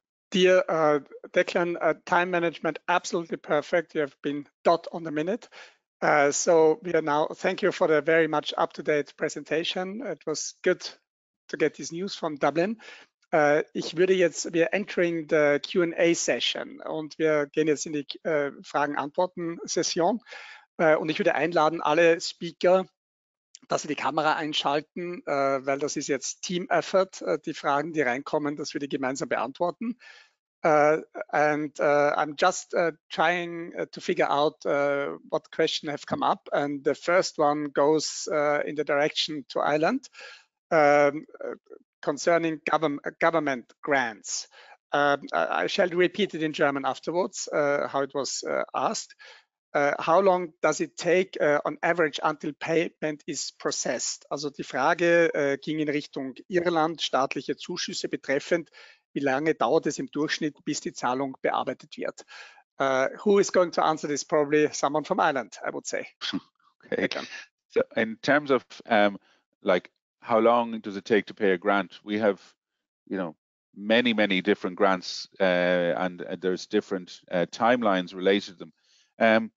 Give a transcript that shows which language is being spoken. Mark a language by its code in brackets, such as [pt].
[en] Dear Declan, time management absolutely perfect. You have been dot on the minute. So we are now, thank you for the very much up-to-date presentation. It was good to get this news from Dublin. [de] Wir [en] entering the Q&A Session [de] und wir gehen jetzt in die Fragen-Antworten-Session. Und ich würde einladen, alle Speaker, dass sie die Kamera einschalten, weil das ist jetzt Team-Effort, die Fragen, die reinkommen, dass wir die gemeinsam beantworten. [en] I'm just trying to figure out what questions have come up, and the first one goes in the direction to Ireland concerning government grants. I shall repeat it in German afterwards, how it was asked. How long does it take on average until payment is processed? [de] Also die Frage ging in Richtung Irland, staatliche Zuschüsse betreffend. Wie lange dauert es im Durchschnitt, bis die Zahlung bearbeitet wird? [en] Who is going to answer this? Probably someone from Ireland, I would say. Okay. So in terms of like how long does it take to pay a grant? We have, many different grants, and there's different timelines related to them.